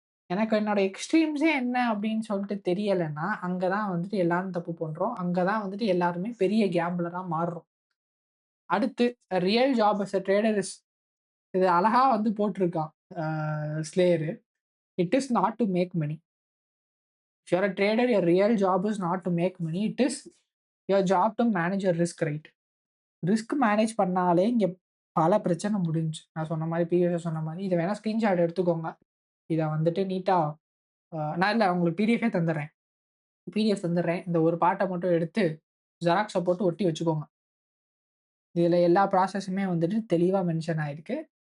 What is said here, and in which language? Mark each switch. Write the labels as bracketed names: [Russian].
[Tamil] எனக்கு என்னோட எக்ஸ்ட்ரீம்ஸே என்ன அப்படின்னு சொல்லிட்டு தெரியலன்னா, அங்க தான் வந்துட்டு எல்லாரும் தப்பு பண்றோம். அங்க தான் வந்துட்டு எல்லாருமே பெரிய கேம்பிளரா மாறுறோம். அடுத்து [English] real job as a trader is [Tamil] இது அழகா வந்து போட்டிருக்கான் ஸ்லேயரு. [English] It is not to make money. If you're a trader, your real job is not to make money. It is your job to manage your risk, right? [Tamil] Risk manage பண்ணாலே இங்க பல பிரச்சனை முடிஞ்சுச்சு. நான் சொன்ன மாரி சொன்ன மாரி இத வேணா ஸ்கிரீன்ஷாட் எடுத்துக்கோங்க. இத வந்துட்டு நீட்டா நான் இல்ல உங்களுக்கு பிடிஎஃபே தந்துடுறேன். பிடிஎஃப் தந்துடுறேன். இந்த ஒரு பார்ட்ட மட்டும் எடுத்து ஜெராக்ஸ போட்டு ஒட்டி வச்சுக்கோங்க. இதுல எல்லா ப்ராசஸுமே வந்துட்டு தெளிவா மென்ஷன் ஆயிருக்கு.